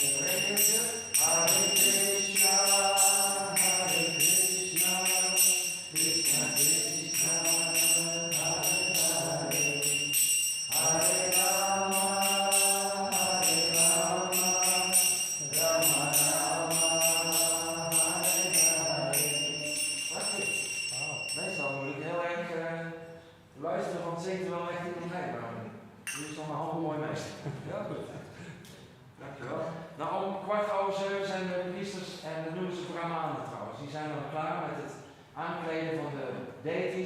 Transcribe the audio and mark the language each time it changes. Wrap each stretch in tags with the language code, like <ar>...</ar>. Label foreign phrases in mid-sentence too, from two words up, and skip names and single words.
<sa>Hare Krishna, Hare Krishna, Krishna Krishna, Hare Hare, Hare Rama, Hare Rama, Rama Rama, Hare Hare.</sa> <nl>Meestal moet ik heel erg luisteren, want het zingt er wel echt in omheen. Maar jullie staan mijn handen mooi mee. Ja, goed. Dankjewel. Nou, om 7:15 zijn de priesters en de noemen ze brahmanen trouwens. Die zijn al klaar met het aankleden van de deities.</nl>